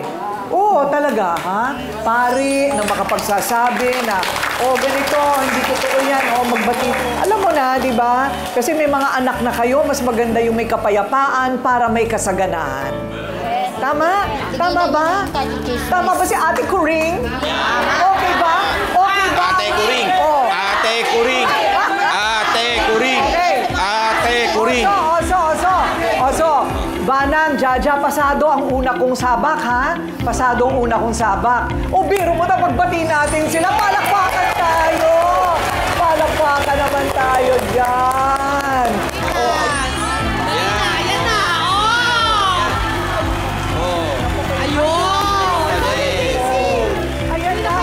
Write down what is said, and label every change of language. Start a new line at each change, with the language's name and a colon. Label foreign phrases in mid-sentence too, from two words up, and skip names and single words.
Filipino: Oo, talaga, ha? Pare na makapagsasabi na, ganito, hindi totoo yan, magbati. Alam mo na, di ba? Kasi may mga anak na kayo, mas maganda yung may kapayapaan para may kasaganahan. Tama? Tama ba? Tama ba si Ate Kuring? Okay ba? Okay ba? Ate Kuring! Ate Kuring! Ate Kuring! Ate Kuring! Oso! Banang, Jaja, pasado ang una kong sabak, ha? Pasado ang una kong sabak. Biro mo na pagbati natin sila. Palakpakan tayo! Palakpakan naman tayo dyan! Ayan na! Ayan na!